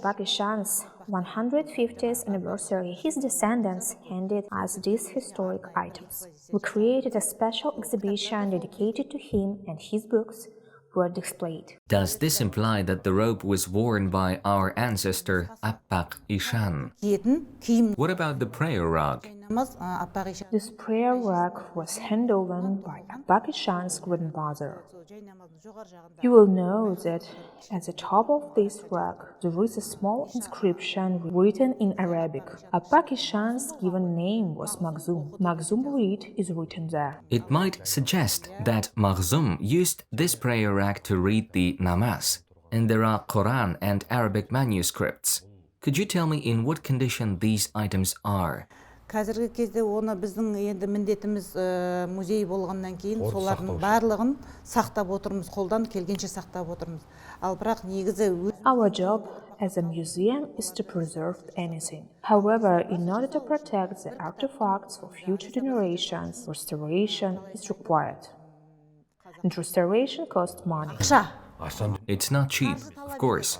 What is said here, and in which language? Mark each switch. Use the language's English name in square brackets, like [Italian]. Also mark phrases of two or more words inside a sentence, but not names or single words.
[English] Appak Ishan's 150th anniversary, his descendants handed us these historic items. We created a special exhibition dedicated to him, and his books were displayed. Does this imply that the rope was worn by our ancestor Appak Ishan? [Kazakh] Киетін киім [English] What about the prayer rug? Аппақ Ишан. This prayer rug was handwoven by Appak Ishan's grandmother. You will know that at the top of this rug there is a small inscription written in Arabic. Appak Ishan's given name was Maghzum. Maghzum reed is written there. It might suggest that Maghzum used this prayer rug to read the namaz, and there are Quran and Arabic manuscripts. Could you tell me in what condition these items are? [Kazakh] Қазіргі кезде оны біздің енді міндетіміз музей болғаннан кейін солардың барлығын сақтап отырмыз, қолдан келгенше сақтап отырмыз. Ал бірақ негізі [English] Our job as a museum is to preserve anything. However, in order to protect the artifacts for future generations, restoration is required. And restoration costs money. [Kazakh] ақша. [English] It's not cheap, of course.